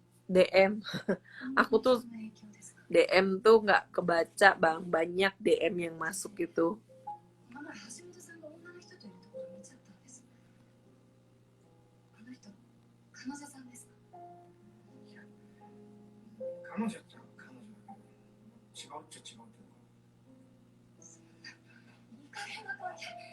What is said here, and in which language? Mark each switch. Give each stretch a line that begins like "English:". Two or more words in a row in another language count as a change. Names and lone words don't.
Indonesian: DM. Aku tuh DM tuh nggak kebaca bang, banyak DM yang masuk itu.
Japanese: 今まで橋本さんが女の人といるところを見ちゃったんです。あの人、彼女さんですか？彼女っちゃ彼女だけど違うっちゃ違うけどいい加減な関係。